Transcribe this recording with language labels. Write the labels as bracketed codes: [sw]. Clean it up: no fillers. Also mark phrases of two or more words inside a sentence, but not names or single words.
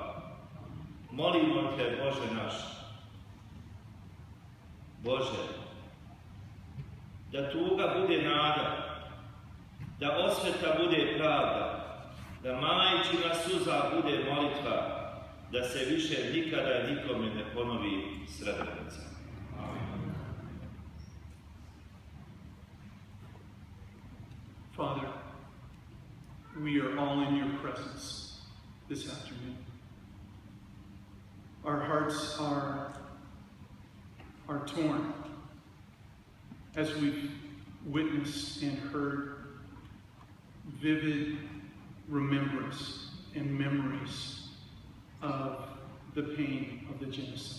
[bs] Molimo te, Bože naš, Bože, da tuga bude nada, da osveta bude pravda, da majčina suza bude molitva, da se više nikada nikome ne ponovi Srebrenica. [en] Father, we are all in your presence this afternoon. Our hearts are torn as we've witnessed and heard vivid remembrance and memories of the pain of the genocide.